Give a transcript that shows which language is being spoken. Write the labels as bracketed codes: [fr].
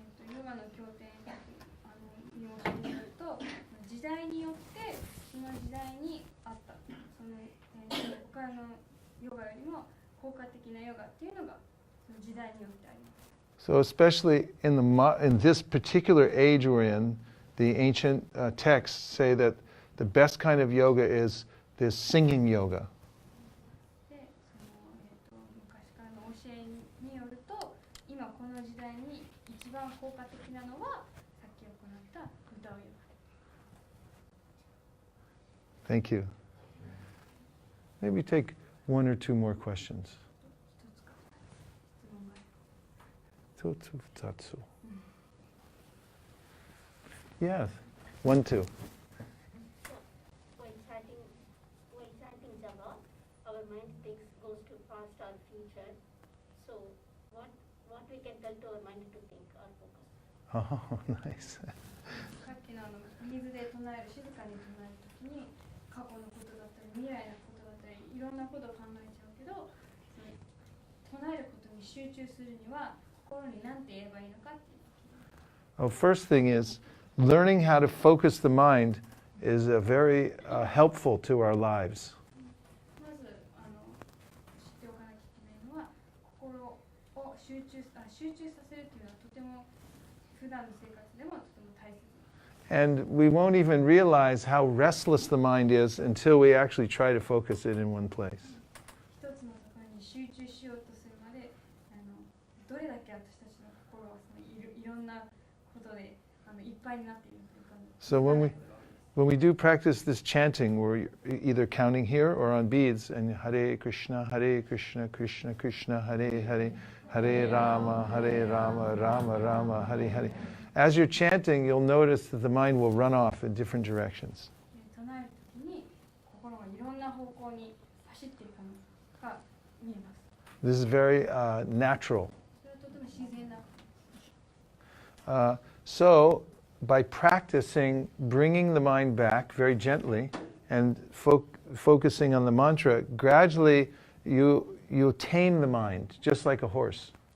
[ja] ヨガの経典によると、時代によってその時代にあったその、他のヨガよりも効果的なヨガっていうのがその時代によってあります。 [en] So especially in this particular age we're in, the ancient texts say that the best kind of yoga is this singing yoga. [ja] で、昔からの教えによると、今この時代に一番効果的なのはさっき行った歌うヨガ。 [en] Thank you. Maybe take one or two more questions. [ja] 一つか二つ質問がある。 Totsu. [en] Yes. 1, 2. While chanting japa, our mind goes to past or future. So, what we can tell to our mind to think or focus? Oh, nice. [ja] さっきの水で唱える、静かに唱えるときに過去のことだったり未来のことだったりいろんなことを考えちゃうけど、唱えることに集中するには心に何て言えばいいのかっていう。 [en] Well, first thing is learning how to focus the mind is very helpful to our lives. [ja] まず知っておかなきゃいけないのは心を集中させるというのはとても普段の生活でもとても大切。 [en] And we won't even realize how restless the mind is until we actually try to focus it in one place. [ja] 一つのところに集中しようとするまでどれだけ私たちの心はそのいろんなことでいっぱいになっているのか。 [en] So when we do practice this chanting, we're either counting here or on beads, and Hare Krishna, Krishna Krishna, Hare Hare, Hare Rama, Rama Rama, Hare Hare. As you're chanting, you'll notice that the mind will run off in different directions. [ja] 唱えるときに心がいろんな方向に走っていくのが見えます。 [en] This is very natural. [ja] それはとても自然な。 [en] So, by practicing bringing the mind back very gently and focusing on the mantra, gradually you tame the mind, just like a horse.